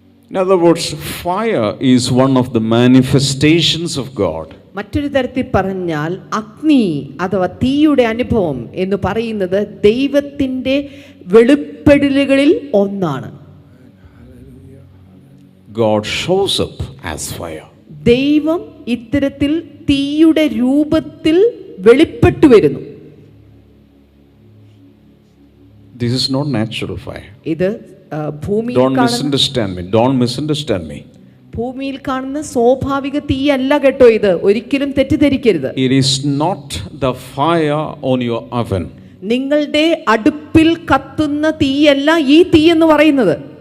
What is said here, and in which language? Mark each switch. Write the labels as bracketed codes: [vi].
[en] In other words, fire is one of the manifestations of God. [ml] മറ്റൊരു തരത്തിൽ പറഞ്ഞാൽ അഗ്നി അഥവാ തീയുടെ അനുഭവം എന്ന് പറയുന്നത് ദൈവത്തിൻ്റെ വെളിപ്പെടലുകളിൽ ഒന്നാണ്. [en] God shows up as fire. [ml] ദൈവം ഇത്തരത്തിൽ തീയുടെ രൂപത്തിൽ വെളിപ്പെട്ടു വരുന്നു. [en] This is not natural fire. [ml] ഇത് ഭൂമിയിൽ [en] Don't misunderstand me. [ml] ഭൂമിയിൽ കാണുന്ന സ്വാഭാവിക തീയല്ല കേട്ടോ ഇത്. ഒരിക്കലും തെറ്റിദ്ധരിക്കരുത്. [en] It is not the fire on your oven. [ml] നിങ്ങളുടെ അടുപ്പിൽ കത്തുന്ന തീയല്ല ഈ തീ എന്ന് പറയുന്നത്.